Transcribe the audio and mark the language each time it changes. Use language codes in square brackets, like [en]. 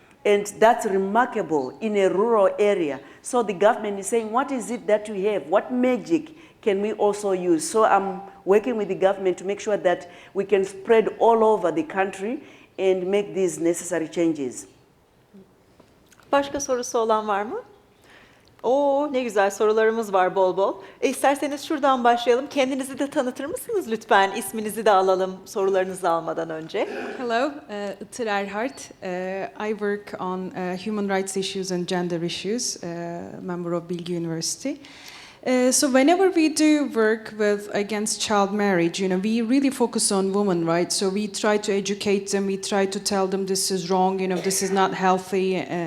[en] And that's remarkable in a rural area. So the government is saying, what is it that we have? What magic can we also use? So I'm working with the government to make sure that we can spread all over the country and make these necessary changes. [tr] Başka sorusu olan var mı? Oo, ne güzel sorularımız var bol bol. İsterseniz şuradan başlayalım. Kendinizi de tanıtır mısınız lütfen? İsminizi de alalım sorularınızı almadan önce. [en] Hello, Tererai Trent. I work on human rights issues and gender issues, member of Bilgi University. So whenever we do work with against child marriage, we really focus on women, right? So we try to educate them, we try to tell them this is wrong, this is not healthy.